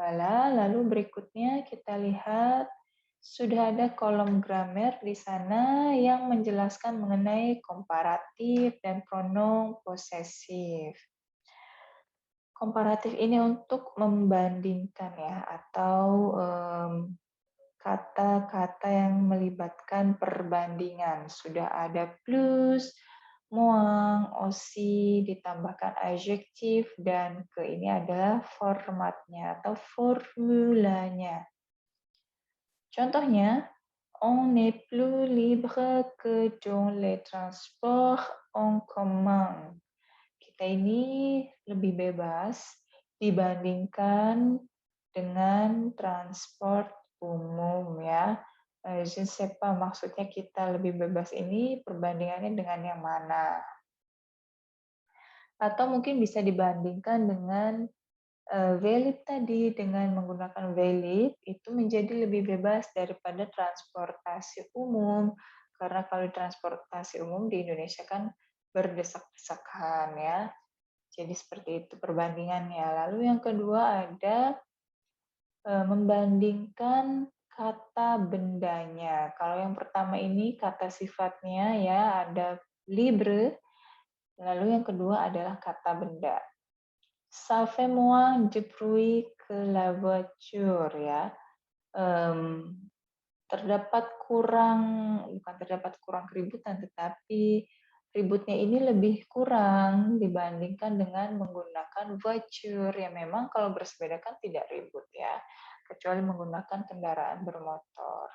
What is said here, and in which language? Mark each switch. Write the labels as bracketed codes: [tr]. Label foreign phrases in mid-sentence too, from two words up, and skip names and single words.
[id] Voilà, lalu berikutnya kita lihat sudah ada kolom grammar di sana yang menjelaskan mengenai komparatif dan pronom posesif. Komparatif ini untuk membandingkan ya, atau kata-kata yang melibatkan perbandingan. Sudah ada [fr] plus, moins, aussi, [id] ditambahkan adjektif, dan ke ini adalah formatnya atau formulanya. Contohnya, [fr] on n'est plus libre que dans les transports en commun. [id] Kita ini lebih bebas dibandingkan dengan transport umum ya. [fr] Je ne sais pas, [id] maksudnya kita lebih bebas ini perbandingannya dengan yang mana? Atau mungkin bisa dibandingkan dengan valid tadi, dengan menggunakan valid itu menjadi lebih bebas daripada transportasi umum. Karena kalau transportasi umum di Indonesia kan berdesak-desakan ya. Jadi seperti itu perbandingannya. Lalu yang kedua ada membandingkan kata bendanya. Kalau yang pertama ini kata sifatnya ya ada libre, lalu yang kedua adalah kata benda. [fr] Ça fait moins de bruit que la voiture ya. [id] Bukan terdapat kurang keributan, tetapi ributnya ini lebih kurang dibandingkan dengan menggunakan voiture. Ya memang kalau bersepeda kan tidak ribut ya, kecuali menggunakan kendaraan bermotor.